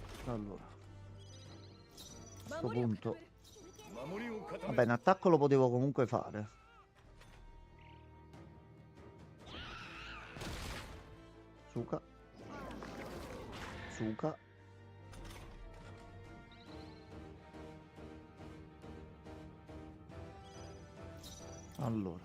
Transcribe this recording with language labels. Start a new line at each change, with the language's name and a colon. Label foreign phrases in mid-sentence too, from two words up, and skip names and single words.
Italian: Allora, a questo punto,
Japanese: 守りを固め
Italian: vabbè, in attacco lo potevo comunque fare. Suka. Suka. Allora,